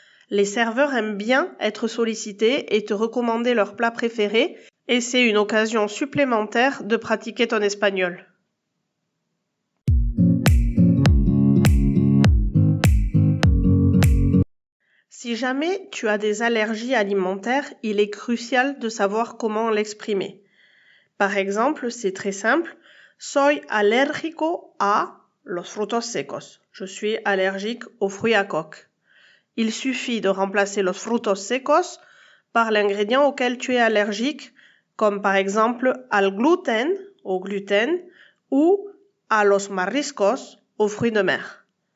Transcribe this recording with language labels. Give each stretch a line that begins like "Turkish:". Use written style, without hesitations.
French: Les serveurs aiment bien être sollicités et te recommander leurs plats préférés et c'est une occasion supplémentaire de pratiquer ton espagnol. Si jamais tu as des allergies alimentaires, il est crucial de savoir comment l'exprimer. Par exemple, c'est très simple.
Spanish: Soy alérgico a los frutos secos.
French: Je suis allergique aux fruits à coque. Il suffit de remplacer
Spanish: los frutos secos
French: par l'ingrédient auquel tu es allergique, comme par exemple
Spanish: al gluten,
French: au gluten, ou
Spanish: a los mariscos,
French: aux fruits de mer.